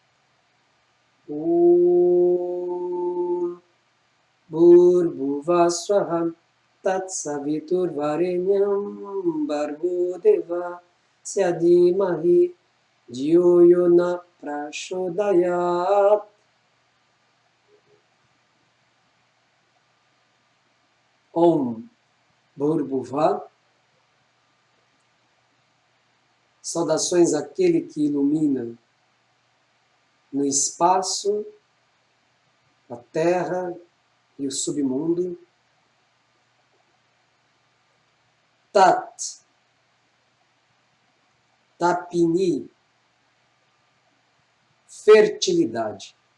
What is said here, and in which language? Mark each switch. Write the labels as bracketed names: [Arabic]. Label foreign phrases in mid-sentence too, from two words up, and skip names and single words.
[Sanskrit] Om Bhurvuvasvaha Tatsaviturvarenyam Bhargo Devasya Dhimahi Dhyo Yona Prachodayat. Om Bhurbuva. [Portuguese] Saudações àquele que ilumina no espaço, a terra e o submundo. [Sanskrit] Tat, Tapini, fertilidade.